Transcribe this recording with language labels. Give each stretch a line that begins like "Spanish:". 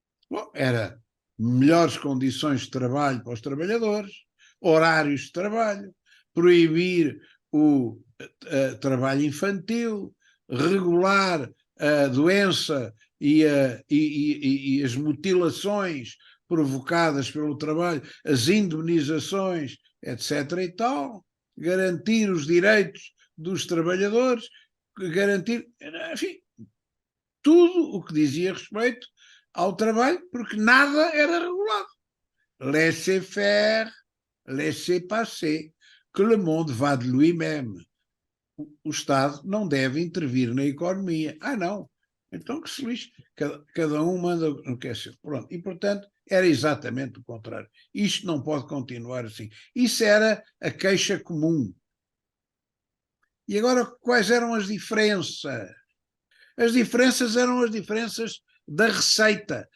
Portuguese: Bom, era melhores condições de trabalho para os trabalhadores, horários de trabalho, proibir o trabalho infantil, regular a doença e as mutilações provocadas pelo trabalho, as indemnizações, etc. e tal, garantir os direitos dos trabalhadores, garantir, enfim, tudo o que dizia respeito ao trabalho, porque nada era regulado.
French: Laissez-faire, laissez-passer, que le monde va de lui-même.
Portuguese: O Estado não deve intervir na economia. Ah, não. Então que se lixe. Cada um manda no que é seu. Pronto. E, portanto, era exatamente o contrário. Isto não pode continuar assim. Isso era a queixa comum. E agora, quais eram as diferenças? As diferenças eram as diferenças da receita.